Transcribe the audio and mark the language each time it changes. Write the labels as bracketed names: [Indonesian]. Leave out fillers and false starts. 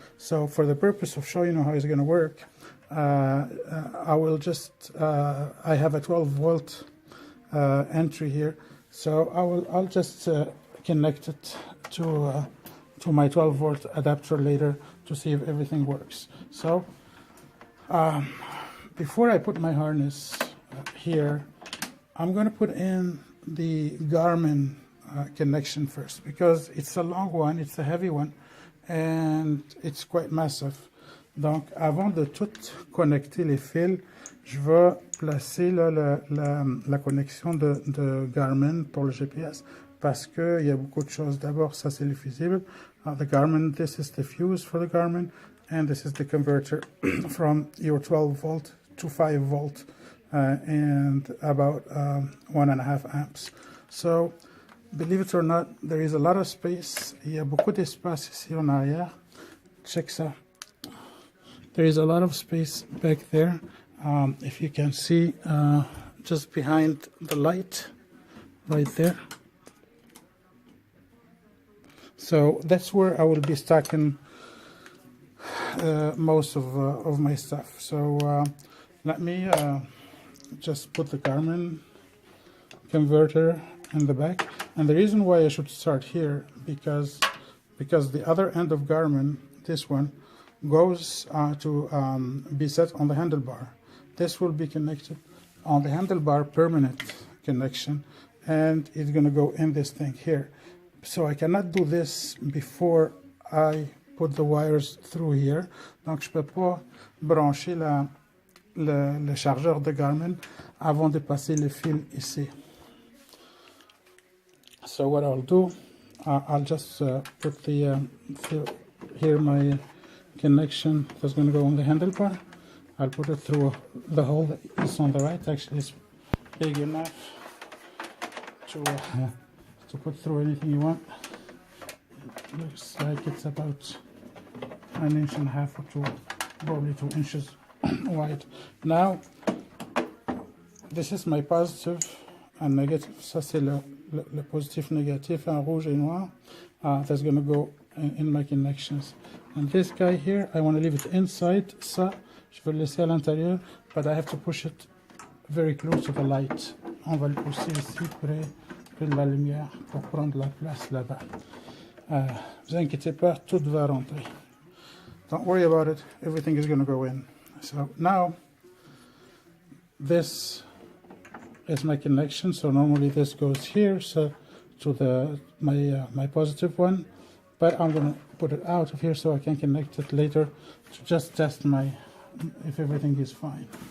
[English] So for the purpose of showing you how it's going to work, I will just I have a 12 volt entry here, so I'll just connect it to my 12 volt adapter later to see if everything works. So before I put my harness here, I'm going to put in the Garmin connection first, because it's a long one, it's a heavy one, and it's quite massive. [French] Donc, avant de tout connecter les fils, je vais placer là, la connexion de Garmin pour le GPS, parce qu'il y a beaucoup de choses. D'abord, ça c'est le fusible. [English] The Garmin, this is the fuse for the Garmin, and this is the converter from your 12 volt to 5 volt, and about 1.5 amps. So, believe it or not, there is a lot of space. [French] Il y a beaucoup d'espace ici en arrière. Check ça. [English] There is a lot of space back there. If you can see, just behind the light, right there. So that's where I will be stacking most of my stuff. So let me just put the Garmin converter in the back. And the reason why I should start here, because the other end of Garmin, this one, goes to be set on the handlebar. This will be connected on the handlebar, permanent connection, and it's going to go in this thing here. So I cannot do this before I put the wires through here. [French] Donc je peux pas brancher le chargeur de Garmin avant de passer le fil ici. [English] So what I'll do, I'll just put the here my connection that's going to go on the handlebar. I'll put it through the hole that is on the right. Actually, it's big enough to put through anything you want. It looks like it's about 1.5 inches or 2, probably 2 inches wide. Now, this is my positive and negative. [French] Ça c'est le positif négatif en rouge et noir. [English] That's going to go in my connections. And this guy here, I want to leave it inside. [French] Ça, je veux le laisser à l'intérieur, [English] but I have to push it very close to the light. [French] On va le pousser ici près de la lumière pour prendre la place là-bas. Vous inquiétez pas, tout va rentrer. [English] Don't worry about it. Everything is going to go in. So now, this is my connection. So normally this goes here, so to my positive one. But I'm going to put it out of here so I can connect it later to just test if everything is fine.